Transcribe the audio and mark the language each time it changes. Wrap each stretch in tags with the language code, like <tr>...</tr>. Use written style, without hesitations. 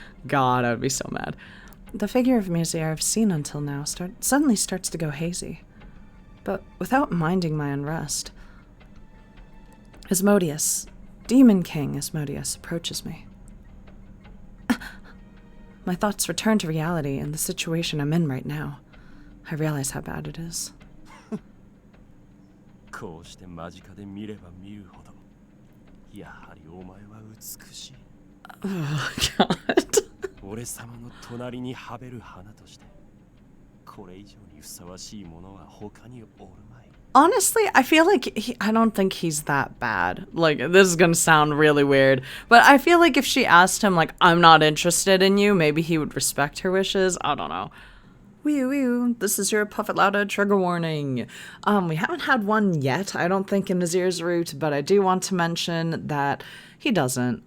<en>God, I would be so mad. The figure of Misyr I've seen until now suddenly starts to go hazy. But without minding my unrest, Asmodeus, Demon King Asmodeus, approaches me. My thoughts return to reality and the situation I'm in right now. I realize how bad it is.</en> <ja>こうして間近で見れば見るほど、やはりお前は美しい。</ja> <en>Oh, God.</en> <ja>俺様の隣にはべる花として、これ以上にふさわしいものは他におるまい。</ja> <en>Honestly, I feel like I don't think he's that bad. Like, this is gonna sound really weird, but I feel like if she asked him, like, I'm not interested in you, maybe he would respect her wishes. I don't know. Wee. This is your Puff It Louder trigger warning. We haven't had one yet, I don't think, in Misyr's route, but I do want to mention that he doesn't.</en>